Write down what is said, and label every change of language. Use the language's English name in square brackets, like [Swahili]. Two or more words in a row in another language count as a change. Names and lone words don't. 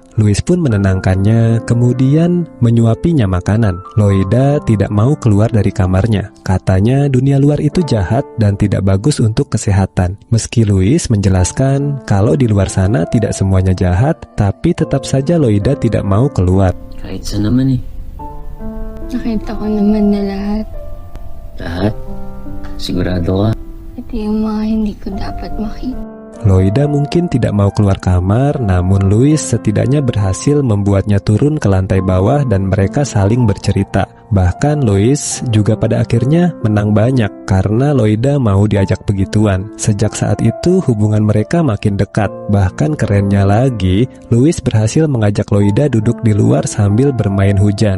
[Indonesian] Louis pun menenangkannya, kemudian menyuapinya makanan. Loida tidak mau keluar dari kamarnya. Katanya dunia luar itu jahat dan tidak bagus untuk kesehatan. Meski Louis menjelaskan kalau di luar sana tidak semuanya jahat, tapi tetap saja Loida tidak mau keluar. [Filipino] Kahit saan naman eh. Nakita ko naman na lahat. Lahat? Sigurado ka? Ito yung mga hindi ko dapat makita. [Indonesian] Loida mungkin tidak mau keluar kamar, namun Louis setidaknya berhasil membuatnya turun ke lantai bawah dan mereka saling bercerita. Bahkan Louis juga pada akhirnya menang banyak karena Loida mau diajak begituan. Sejak saat itu hubungan mereka makin dekat. Bahkan kerennya lagi, Louis berhasil mengajak Loida duduk di luar sambil bermain hujan.